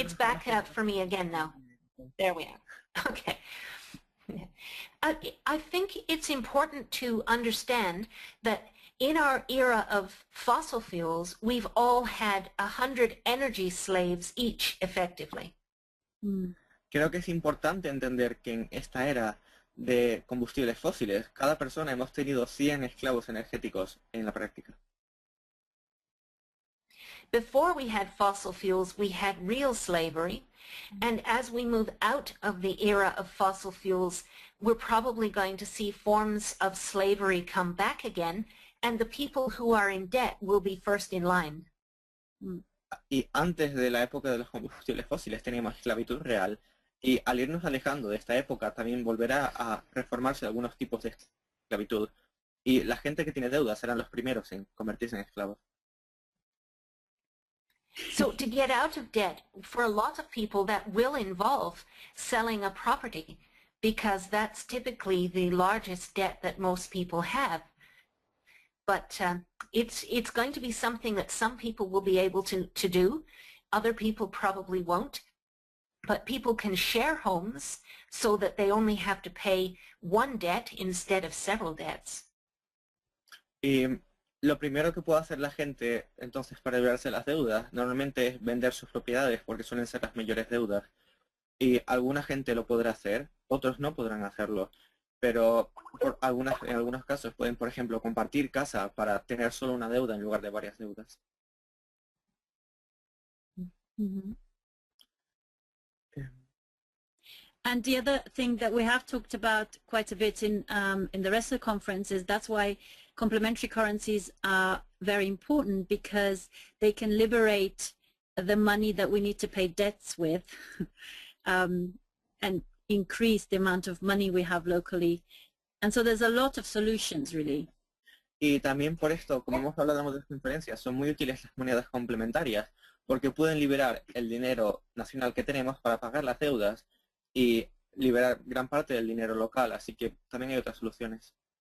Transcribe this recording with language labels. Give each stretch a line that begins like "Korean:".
English: it's back up for me again now. There we are. Okay. I think it's important to understand that in our era of fossil fuels, we've all had 100 energy slaves each, effectively.
Spanish: Creo que es importante entender que en esta era de combustibles fósiles, cada persona hemos tenido 100 esclavos energéticos en la práctica.
English: Before we had fossil fuels, we had real slavery. And as we move out of the era of fossil fuels, we're probably going to see forms of slavery come back again, and the people who are in debt will be first in line.
Spanish: Y antes de la época de los combustibles fósiles teníamos esclavitud real, y al irnos alejando de esta época también volverá a reformarse algunos tipos de esclavitud, y la gente que tiene deudas serán los primeros en convertirse en esclavos.
English: So to get out of debt, for a lot of people, that will involve selling a property, because that's typically the largest debt that most people have. But it's going to be something that some people will be able to do. Other people probably won't. But people can share homes so that they only have to pay one debt instead of several debts.
Spanish: Y lo primero que puede hacer la gente entonces para librarse de las deudas normalmente es vender sus propiedades porque suelen ser las mayores deudas. Y alguna gente lo podrá hacer, otros no podrán hacerlo. Pero en algunos casos pueden, por ejemplo, compartir casa para tener solo una deuda en lugar de varias deudas. Mm-hmm.
English: And the other thing that we have talked about quite a bit in the rest of the conference is that's why complementary currencies are very important, because they can liberate the money that we need to pay debts with and increase the amount of money we have locally. And so there's a lot of solutions, really.
Spanish: Y también por esto, como hemos hablado en otras conferencias, son muy útiles las monedas complementarias porque pueden liberar el dinero nacional que tenemos para pagar las deudas y liberar gran parte del dinero local, así que también hay otras soluciones.